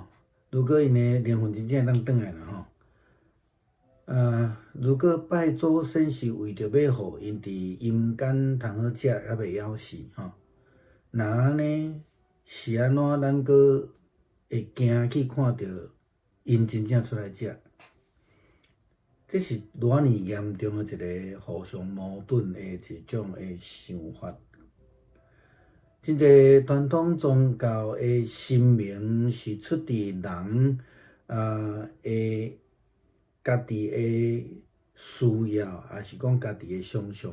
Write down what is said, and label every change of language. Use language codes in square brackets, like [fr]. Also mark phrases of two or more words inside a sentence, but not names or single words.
[nan] 如果因的灵魂真正会当转来啦吼，如果拜祖先是为着要互因伫阴间通好食，还袂夭死吼，那安尼是安怎咱佫会惊去看着因真正出来食？这是偌尼严重的一个互相矛盾的一种的想法。真侪传统宗教的神明是出自人的家己的需要，也是讲家己的想象。